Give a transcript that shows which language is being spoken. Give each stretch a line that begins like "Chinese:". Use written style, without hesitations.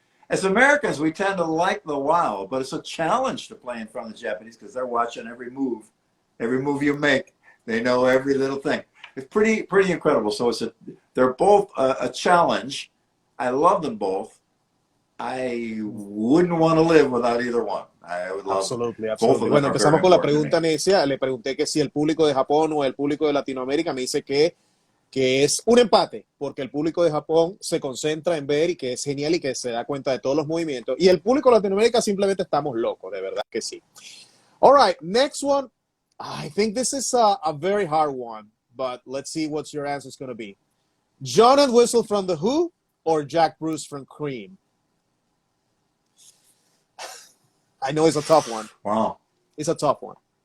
English: As Americans, we tend to like the wild, but it's a challenge to play in front of the Japanese because they're watching every move you make. They know every little thing. It's pretty incredible. So they're both a challenge. I love them both. I wouldn't want to live without either one. I would love absolutely. Both of them.
Spanish: Bueno, empezamos con la pregunta necia. Le pregunté que si el público de Japón o el público de Latinoamérica. Me dice que es un empate, porque el público de Japón se concentra en ver y que es genial y que se da cuenta de todos los movimientos. Y el público de Latinoamérica simplemente estamos locos, de verdad que sí.
English: All right, next one. I think this is a very hard one, but let's see what your answer is going to be. John Entwistle from The Who or Jack Bruce from Cream? I know it's a tough one. Wow. It's a tough one.